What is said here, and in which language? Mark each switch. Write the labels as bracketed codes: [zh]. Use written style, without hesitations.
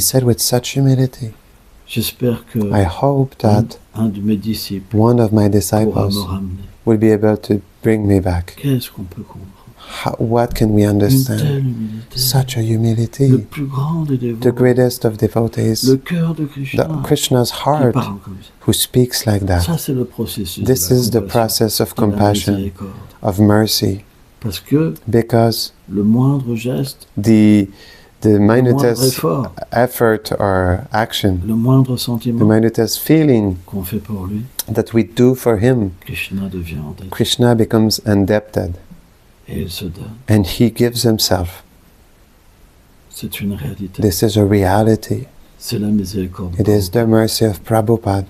[en] said with such humility, [fr] J'espère que [en] I hope that [fr] un de mes disciples [en] one of my [fr] pourra [en] disciples [fr] me ramener. [en] will be able to bring me back. [fr] Qu'est-ce qu'on peut comprendre? [en] What can we [fr] Une telle [en] understand? [fr] humilité. [en] Such a [fr] Le [en] humility. [fr] plus grand des [en] The [fr] dévots. [en] greatest of devotees, [fr] Le cœur de Krishna [en] Krishna's [fr] qui [en] heart, [fr] parle comme ça. [en] who speaks like that. [fr] Ça, c'est le processus [en] This [fr] de la [en] is the [fr] compassion, [en] process of [fr] de la [en] compassion, [fr] miséricorde. [en] of mercy, [fr] Parce que [en] because [fr] le moindre geste, [en] the [fr] le moindre [en] minutest [fr] effort, [en] effort or action, [fr] le moindre [en] the [fr] sentiment [en] minutest feeling [fr] qu'on fait pour lui, [en] that we do for him, [fr] Krishna devient endetté [en] Krishna becomes indebted [fr] et il se donne. [en] and he gives himself. [fr] C'est une réalité. [en] This is a reality. [fr] C'est la miséricorde. [en] It is the mercy of Prabhupada.